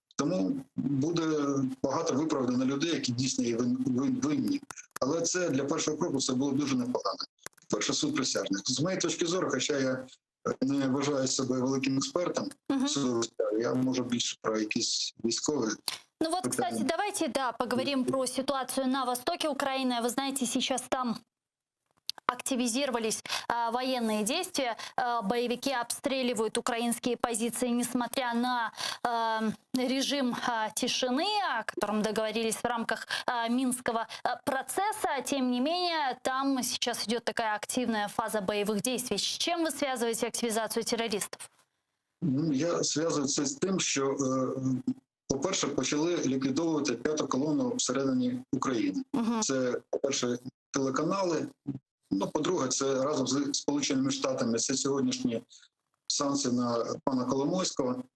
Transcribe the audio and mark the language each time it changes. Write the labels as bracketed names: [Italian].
[Ukrainian] Тому буде багато виправдано людей, які дійсно є винні. Але це для першого кроку це було дуже непогано. Перше, суд присяжних. З моєї точки зору, хоча я не вважаю себе великим експертом судової справи, я можу більше про якісь військові. [Russian] Ну вот, кстати, давайте, поговорим про ситуацию на востоке Украины. Вы знаете, сейчас там активизировались военные действия, боевики обстреливают украинские позиции, несмотря на режим тишины, о котором договорились в рамках Минского процесса. Тем не менее, там сейчас идет такая активная фаза боевых действий. С чем вы связываете активизацию террористов? [Ukrainian] Ну, я зв'язую це з тим, що, по-перше, почали ліквідовувати п'яту колону всередині України. Це, по-перше, телеканали. Ну, по-друге, це разом з Сполученими Штатами, це сьогоднішні санкції на пана Коломойського.